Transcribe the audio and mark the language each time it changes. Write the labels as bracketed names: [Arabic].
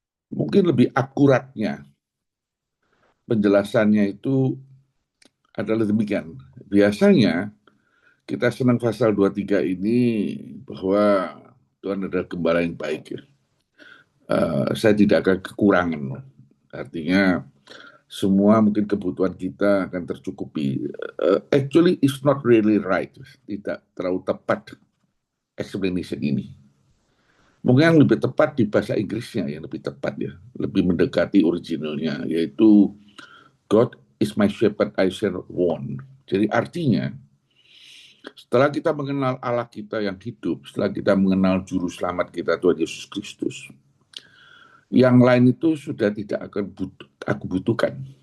[Indonesian] Mungkin lebih akuratnya penjelasannya itu adalah demikian. Biasanya kita senang pasal 23 ini bahwa Tuhan adalah gembala yang baik. Ya. Saya tidak akan kekurangan. Artinya semua mungkin kebutuhan kita akan tercukupi. [English] Actually, it's not really right. [Indonesian] Tidak terlalu tepat explanation ini. Mungkin yang lebih tepat di bahasa Inggrisnya yang lebih tepat ya, lebih mendekati originalnya, yaitu [English] God is my shepherd, I shall not want. [Indonesian] Jadi artinya, setelah kita mengenal Allah kita yang hidup, setelah kita mengenal Juru Selamat kita Tuhan Yesus Kristus, yang lain itu sudah tidak akan aku butuhkan.